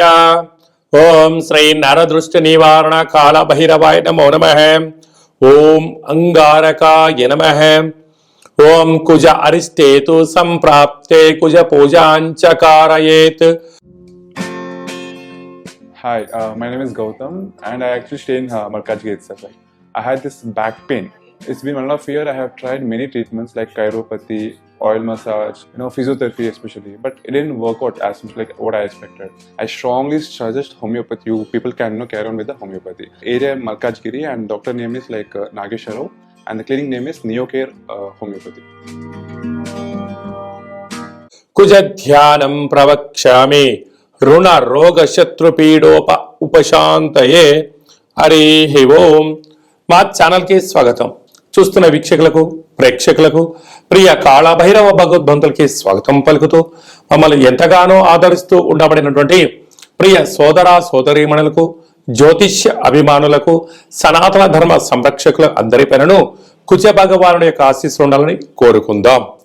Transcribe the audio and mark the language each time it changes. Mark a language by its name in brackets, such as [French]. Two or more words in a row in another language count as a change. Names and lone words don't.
[Sanskrit] ओम श्री नरदृष्टि निवारण काल भैरवाय नमो नमः। ओम अंगारकाय नमः। ओम कुज अरिष्टेतु संप्राप्ते कुज पूजांच कारयेत्। [English] Hi, my name is Gautam and I actually stay in Malkajgiri itself. I had this back pain. It's been 1.5 years. I have tried many treatments like chiropathy, oil massage, physiotherapy especially, but it didn't work out as much like what I expected. I strongly suggest homeopathy. You people can carry on with the homeopathy. Area Malkajgiri and doctor name is like Nagesha Rao and the clinic name is Neocare Homeopathy. [Sanskrit] कुजध्यानं प्रवक्ष्यामि ऋण रोग शत्रु पीडोप उपशांतये। हरि ओम। [Telugu] మా ఛానల్ కి స్వాగతం। చూస్తున్న వీక్షకులకు ప్రేక్షకులకు ప్రియ కాళభైరవ భగవద్బంతులకి స్వాగతం పలుకుతూ మమ్మల్ని ఎంతగానో ఆదరిస్తూ ఉండబడినటువంటి ప్రియ సోదర సోదరీమణులకు జ్యోతిష్య అభిమానులకు సనాతన ధర్మ సంరక్షకుల అందరిపైనను కుజ భగవానుడి యొక్క ఆశీస్సులు ఉండాలని కోరుకుందాం।